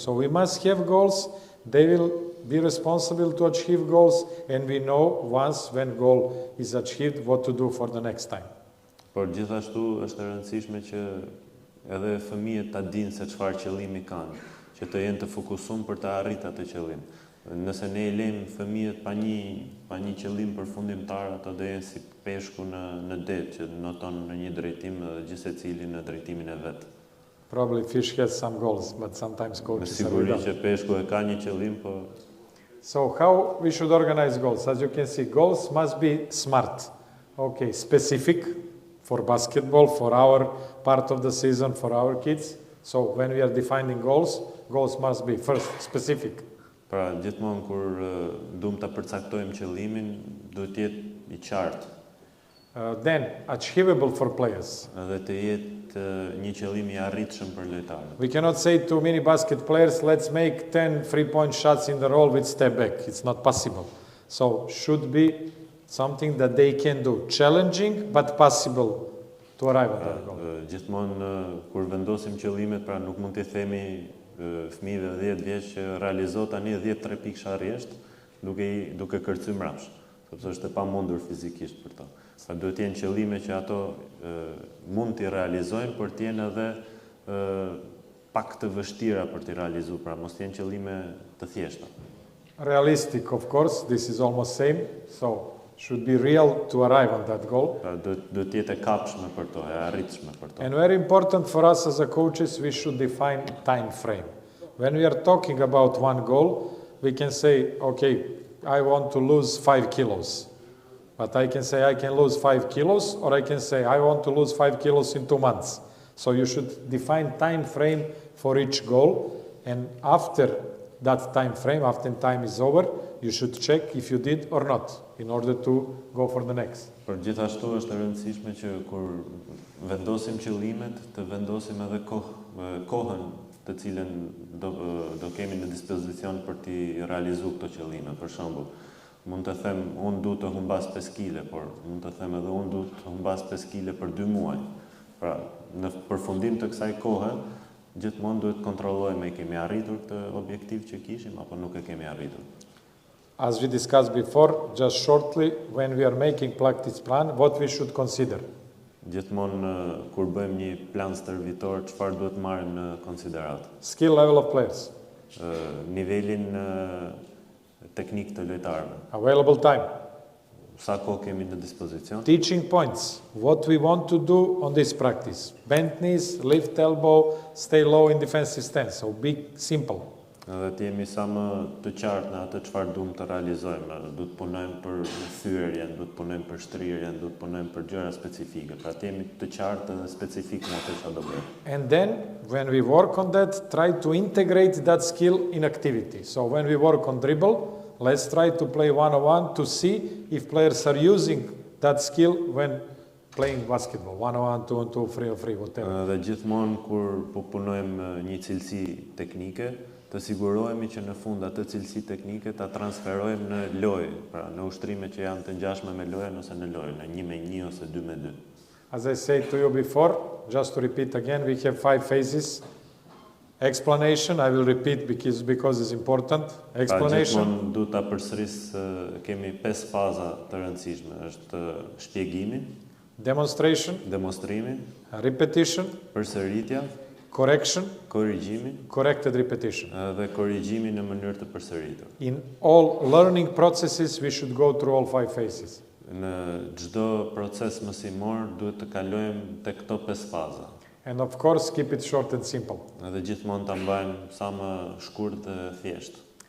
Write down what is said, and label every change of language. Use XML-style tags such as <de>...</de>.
<en>So we must have goals. They will be responsible to achieve goals, and we know once when goal is achieved what to do for the next time.</en> <sq>Por gjithashtu është e rëndësishme që edhe fëmijët ta dinë se çfarë qëllimi kanë, që të jenë të fokusuar për të arritur atë qëllim. Nëse ne I lejmë fëmijët pa një qëllim përfundimtar, ato do jenë si peshku në det që noton në një drejtim dhe gjithsecili në drejtimin e vet.</sq> <en>Probably fish has some goals, but sometimes coaches</en> <sq>Me siguri që peshku e ka një qëllim, po.</sq> <en>So how we should organize goals? As you can see, goals must be smart. Okay, specific for basketball, for our part of the season, for our kids. So when we are defining goals, goals must be first specific.</en> <sq>Pra, gjithmonë kur duam ta përcaktojmë qëllimin, duhet të jetë I qartë.</sq> <en>Then achievable for players.</en> <sq>Edhe të jetë një qëllim I arritshëm për lojtarët.</sq> <en>We cannot say to mini basket players, let's make 10 3-point shots in the roll with step back. It's not possible. So should be something that they can do, challenging but possible to arrive at that goal.</en> <sq>Gjithmonë kur vendosim qëllimet, pra nuk mund të themi fëmijëve 10 vjeç që realizo tani 10 pikë sharrjesht duke kërcyr mbrapsht, sepse është e pamundur fizikisht për to. Pra duhet të jenë qëllime që ato mund t'i realizojnë, por të jenë edhe pak të vështira për t'i realizuar, pra mos të jenë qëllime të thjeshta.</sq> <en>Realistic, of course, this is almost same, so should be real to arrive on that goal.</en> <sq>Pra duhet të jetë e kapshme për to, e arritshme për to.</sq> <en>And very important for us as a coaches, we should define time frame. When we are talking about one goal, we can say, okay, I want to lose 5 kilos. But I can say I can lose 5 kilos, or I can say I want to lose 5 kilos in 2 months. So you should define time frame for each goal, and after that time frame, after time is over, you should check if you did or not, in order to go for the next.</en> <sq>Por gjithashtu është e rëndësishme që kur vendosim qëllimet, të vendosim edhe kohën të cilën do kemi në dispozicion për t'i realizuar këto qëllime. Për shembull, mund të them unë duhet të humbas 5 kg, por mund të them edhe unë duhet të humbas 5 kg për 2 muaj. Pra, në përfundim të kësaj kohe, gjithmonë duhet kontrollojmë e kemi arritur këtë objektiv që kishim apo nuk e kemi arritur.</sq> <en>As we discussed before, just shortly, when we are making practice plan, what we should consider?</en> <sq>Gjithmonë kur bëjmë një plan stërvitor, çfarë duhet marrim në konsiderat?</sq> <en>Skill level of players,</en> <sq>Nivelin teknik të lojtarëve.</sq> <en>available time,</en> <sq>Sa kohë kemi në dispozicion?</sq> <en>teaching points, what we want to do on this practice. Bend knees, lift elbow, stay low in defensive stance. So be simple.</en> <sq>Edhe të jemi sa më të qartë në atë çfarë duam të realizojmë. Duhet të punojmë për thyerjen, duhet të punojmë për shtrirjen, duhet të punojmë për gjëra specifike. Pra të jemi të qartë dhe specifik në atë çfarë do bëjmë.</sq> <en>And then, when we work on that, try to integrate that skill in activity. So when we work on dribble, let's try to play one-on-one to see if players are using that skill when playing basketball. One-on-one, two-on-two, three-on-three, whatever.</en> <sq>Dhe gjithmonë kur po punojmë një cilësi teknike, të sigurohemi që në fund atë cilësi teknike ta transferojmë në lojë, pra në ushtrime që janë të ngjashme me lojën ose në lojë, në 1-1 ose 2-2.</sq> <en>As I said to you before, just to repeat again, we have 5 phases. Explanation, I will repeat because it's important. Explanation,</en> <sq>Pra gjithmonë duhet ta përsëris, kemi 5 faza të rëndësishme. Është shpjegimi,</sq> <en>demonstration,</en> <sq>demonstrimi,</sq> <en>repetition,</en> <sq>përsëritja,</sq> <en>correction,</en> <sq>korrigjimi</sq> <en>corrected repetition.</en> <sq>dhe korrigjimi në mënyrë të përsëritur.</sq> <en>In all learning processes, we should go through all 5 phases.</en> <sq>Në çdo proces mësimor duhet të kalojmë tek këto 5 faza.</sq> <en>And of course, keep it short and simple.</en> <sq>Dhe gjithmonë ta mbajmë sa më shkurt dhe thjesht.</sq>